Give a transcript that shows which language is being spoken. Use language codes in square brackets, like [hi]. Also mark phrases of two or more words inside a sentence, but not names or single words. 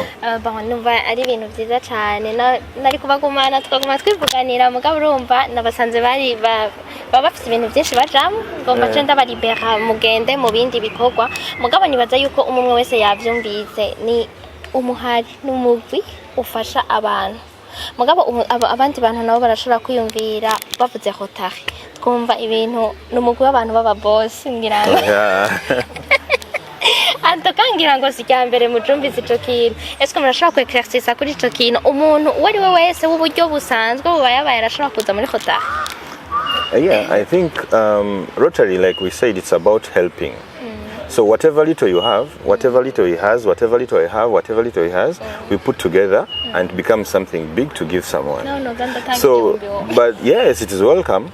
[rn] numva ari ibintu byiza cyane nari kubagumana twaguma twivuganira mugabo urumva nabasanze bari bafite ibintu byinshi bajamo ngo bace ndabaribera mugende mu bindi bikorwa mugabo nibaza yuko umwe wese yavyumvise ni umuhari n'umugwi ufasha abantu mugabo abandi bantu nabo barashobora kwiyumvira bavuze Rotary twumva ibintu n'umugwi w'abantu baba boss ngira antokangira ngo sicyambere mucumbise ico kintu eske murashobora ku exercice kuri ico kintu umuntu wari we wese w'uburyo busanzwe bubaye arashobora kuza muri Rotary. [en] Yeah, I think Rotary, like we said, it's about helping. So whatever little you have, whatever little he has, whatever little I have, whatever little he has, we put together and become something big to give someone. So, but yes, it is welcome.